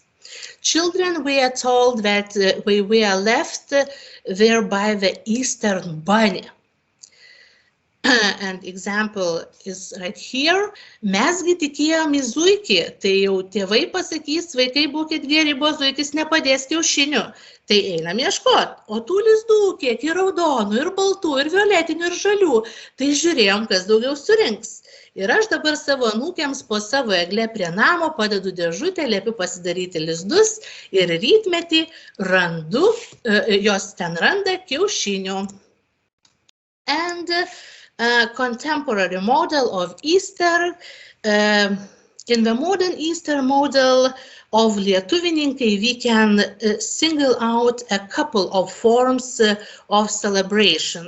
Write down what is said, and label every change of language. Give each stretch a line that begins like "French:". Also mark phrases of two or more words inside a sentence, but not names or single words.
English: Children were told that we were left there by the Easter bunny. And example is right here.
Lithuanian: Mesgi tikėjom į zuikį, tai jau tėvai pasakys, vaikai būkit geri, bo zuikis nepadės kiaušinių. Tai einam ieškot, o tų lizdų kiek ir raudonų, ir baltų, ir violetinių, ir žalių. Tai žiūrėjom, kas daugiau surinks. Ir aš dabar savo anūkiams po savo eglę prie namo padedu dėžutę, liepiu pasidaryti lizdus ir rytmetį randu, jos ten randa kiaušinių.
English: And contemporary model of Easter. In the modern Easter model of Lietuvininkai, we can single out a couple of forms of celebration.